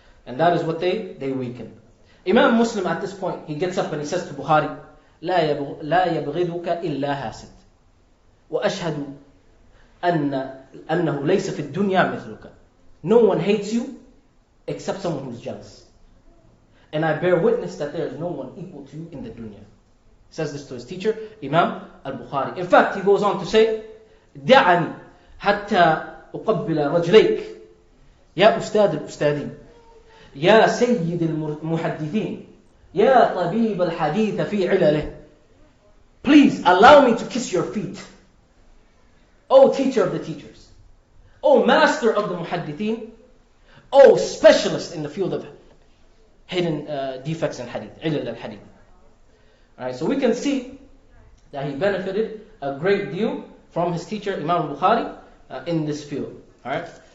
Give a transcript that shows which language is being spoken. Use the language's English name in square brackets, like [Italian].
[English] And that is what they weaken. Imam Muslim at this point, he gets up and he says to Bukhari, [Arabic] لا يبغضك إلا حاسد وأشهد أنه ليس في الدنيا مثلك. [English] No one hates you except someone who's jealous. And I bear witness that there is no one equal to you in the dunya. He says this to his teacher, Imam al-Bukhari. In fact, he goes on to say, [Arabic] دعني حتى أقبل رجليك يا أستاذ الأستاذين يا سيد المحدثين يا طبيب الحديث في علله. [English] Please allow me to kiss your feet. O teacher of the teachers. O master of the muhaddithin. O specialist in the field of hidden defects in hadith. Ilal al-hadith. Alright, so we can see that he benefited a great deal from his teacher Imam Bukhari in this field. Alright?